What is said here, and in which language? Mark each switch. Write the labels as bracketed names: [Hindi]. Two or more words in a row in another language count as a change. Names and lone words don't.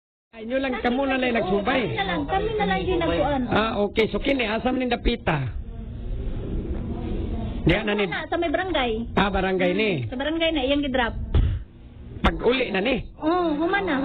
[Cebuano] Ay, nyo lang, kamo na lang nagsubay. Kami na lang din nagkuan. Ah, okay. So, kini, asam ning dapita? Diyan na ni. Sa may barangay. Ah, barangay ni. Sa barangay na, iyang gidrop. Pag uli na ni. Human na.